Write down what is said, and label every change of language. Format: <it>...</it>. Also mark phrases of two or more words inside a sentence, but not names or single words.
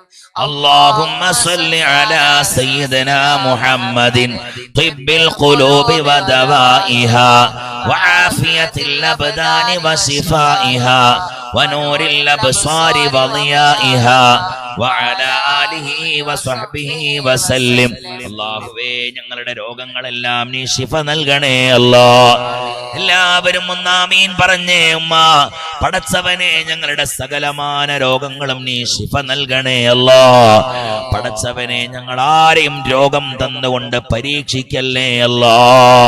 <ar>اللهم صل على سيدنا محمد طب القلوب ودوائها وعافية الأبدان وشفائها ونور الأبصار وضيائها وعلى آله وصحبه وسلم.</ar> <ml>അല്ലാഹുവേ ഞങ്ങളുടെ രോഗങ്ങളെല്ലാം നീ ശിഫ നൽകണേ അല്ലാഹ്. എല്ലാവരും ഒന്ന് ആമീൻ പറഞ്ഞേ ഉമ്മ. പടച്ചവനെ ഞങ്ങളുടെ സകലമാന രോഗങ്ങളും നീ ശിഫ നൽകണേ അല്ലാഹ്. പടച്ചവനെ ഞങ്ങൾ ആരെയും രോഗം തന്നുകൊണ്ട് പരീക്ഷിക്കല്ലേ അല്ലാഹ്.</ml>